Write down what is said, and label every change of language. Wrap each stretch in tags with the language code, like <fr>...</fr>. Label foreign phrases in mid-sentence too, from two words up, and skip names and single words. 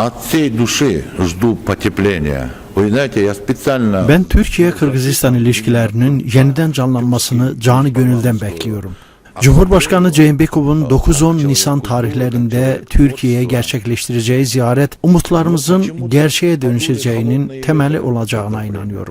<ru>всей dуши жду потепления. Вы знаете, я специально...</ru> <tr>Ben Türkiye-Kırgızistan ilişkilerinin yeniden canlanmasını canı gönülden bekliyorum. Cumhurbaşkanı Ceyhanbekov'un 9-10 Nisan tarihlerinde Türkiye'ye gerçekleştireceği ziyaret umutlarımızın gerçeğe dönüşeceğinin temeli olacağına inanıyorum.</tr>